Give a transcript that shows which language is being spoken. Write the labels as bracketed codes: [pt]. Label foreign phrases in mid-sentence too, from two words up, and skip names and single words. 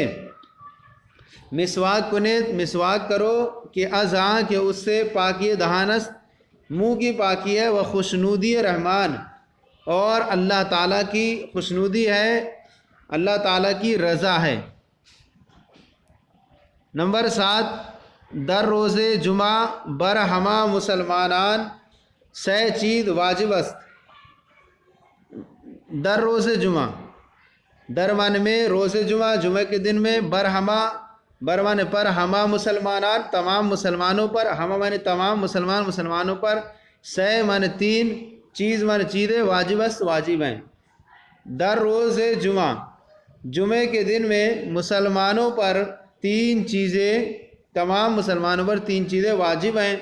[fa] مسواک کنید، [ur] مسواک کرو، کہ کہ اس سے، [fa] پاکی دہانس، [ur] منہ کی پاکی ہے، [fa] وہ خوشنودی رحمان، [ur] اور اللہ تعالیٰ کی خوشنودی ہے، اللہ تعالیٰ کی رضا ہے۔ نمبر 7، [fa] در روز جمعہ بر ہما مسلمانان سے چیز واجب است۔ در روز جمعہ، [ur] در معنی میں روز جمعہ، جمعہ کے دن میں، بر معنی پر، [fa] ہما مسلمانان [ur] تمام مسلمانوں پر، ہما معنی تمام مسلمانوں پر، سے معنی 3، چیز معنی چیزیں، [fa] واجب است [ur] واجب ہیں۔ [fa] در روز جمعہ، [ur] جمعے کے دن میں مسلمانوں پر 3 چیزیں، تمام مسلمانوں پر 3 چیزیں واجب ہیں۔